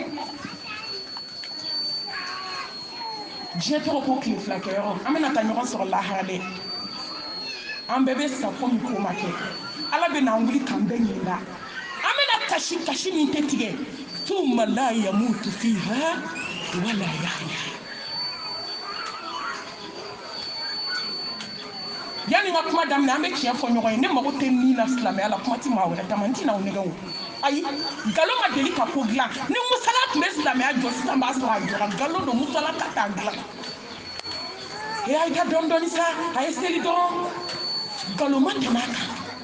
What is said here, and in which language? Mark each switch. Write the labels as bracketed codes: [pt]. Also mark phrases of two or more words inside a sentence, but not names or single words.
[bm] diɲɛ tɔgɔ ko tile fila kɛyɔrɔ an bɛna taa ɲɔgɔn sɔrɔ lahara dɛ an bɛɛ bɛ sa ko min ko ma kɛ ala bɛ n'an wuli k'an bɛɛ ɲininka an bɛna kasi min tɛ tigɛ [ar] thumma la yamutu fiha wala yahya [bm] yanni n ka kuma daminɛ an bɛ tiɲɛ fɔ ɲɔgɔn ye ne mago tɛ min na silamɛya la kuma ti maa wɛrɛ ta ma n tɛna aw nɛgɛ o ayi nkalon ma deli ka ko dilan ni musala tun bɛ silamɛya jɔ sisan b'a sɔrɔ a jɔra nkalon don musala ka taa dilan a y'i ka dɔɔni dɔɔni sa a ye seli dɔrɔn nkalon ma tɛmɛ a kan